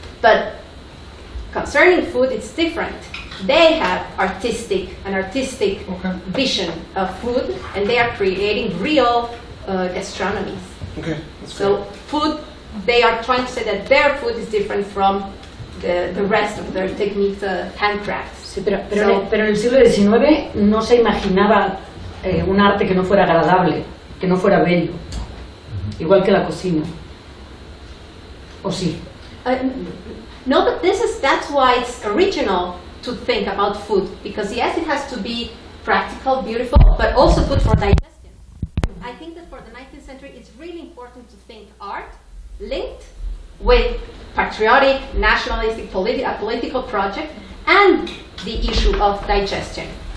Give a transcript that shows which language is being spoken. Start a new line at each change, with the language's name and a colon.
English: But concerning food, it's different. They have an artistic vision of food, and they are creating real gastronomies. Okay, that's so great. Food, they are trying to say that their food is different from the rest of their techniques, handcrafts.
Spanish: Sí, pero en el siglo XIX no se imaginaba un arte que no fuera agradable, que no fuera bello, igual que la cocina. ¿O sí?
English: No, but that's why it's original to think about food, because yes, it has to be practical, beautiful, but also good for digestion. I think that for the 19th century, it's really important to think art linked with patriotic, nationalistic, political project, and the issue of digestion.